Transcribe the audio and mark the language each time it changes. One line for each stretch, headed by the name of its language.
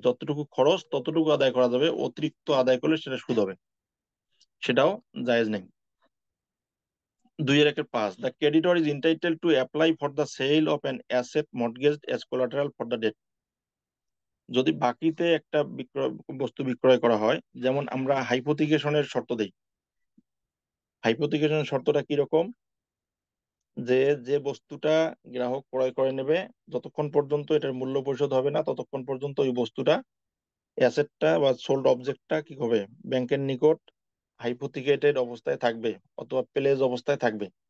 Bangla: যতটুকু খরচ ততটুকু আদায় করা যাবে, অতিরিক্ত আদায় করলে সেটা সুদ হবে, সেটাও জায়েজ নেই।
English: 2-5, the creditor is entitled to apply for the sale of an asset mortgaged as collateral for the debt.
Bangla: যদি বাকিতে একটা বস্তু বিক্রয় করা হয়, যেমন আমরা হাইপোথিকেশনের শর্ত দেই। হাইপোথিকেশনের শর্তটা কিরকম, যে যে বস্তুটা গ্রাহক ক্রয় করে নেবে, যতক্ষণ পর্যন্ত এটার মূল্য পরিশোধ হবে না ততক্ষণ পর্যন্ত ওই বস্তুটা, অ্যাসেটটা বা সোল্ড অবজেক্টটা কি হবে, ব্যাংকের নিকট হাইপোথিকেটেড অবস্থায় থাকবে অথবা প্লেজ অবস্থায় থাকবে।